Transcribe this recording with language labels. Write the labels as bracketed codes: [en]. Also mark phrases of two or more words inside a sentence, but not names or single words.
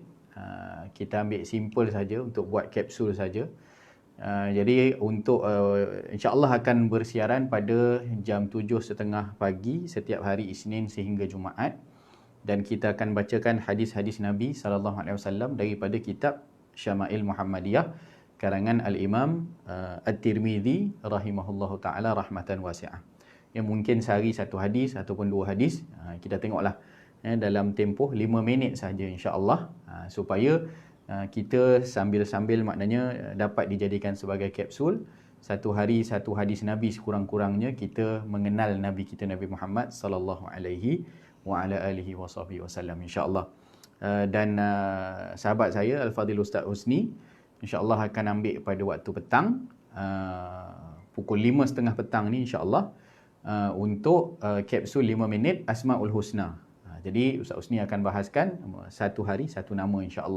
[ms] Kita ambil simple saja untuk buat kapsul saja. Jadi untuk insya-Allah akan bersiaran pada jam 7.30 pagi setiap hari Isnin sehingga Jumaat, dan kita akan bacakan hadis-hadis Nabi [ar] صلى الله عليه وسلم [ms] daripada kitab Syama'il Muhammadiyah karangan Al-Imam At-Tirmizi [ar] رحمه الله تعالى رحمة واسعة. [ms] Yang mungkin sehari satu hadis ataupun 2 hadis. Kita tengoklah dalam tempoh 5 minit sahaja, insya-Allah, supaya kita sambil-sambil maknanya dapat dijadikan sebagai kapsul. Satu hari satu hadis Nabi sekurang-kurangnya kita mengenal Nabi kita, Nabi Muhammad [ar] صلى الله عليه وعلى آله وسلم, [ms] insya-Allah. Dan sahabat saya Al-Fadhil Ustaz Husni insya-Allah akan ambil pada waktu petang, pukul 5.30 petang ni, insya-Allah, untuk kapsul 5 minit Asmaul Husna. Jadi Ustaz Husni akan bahaskan satu hari satu nama, insya-Allah.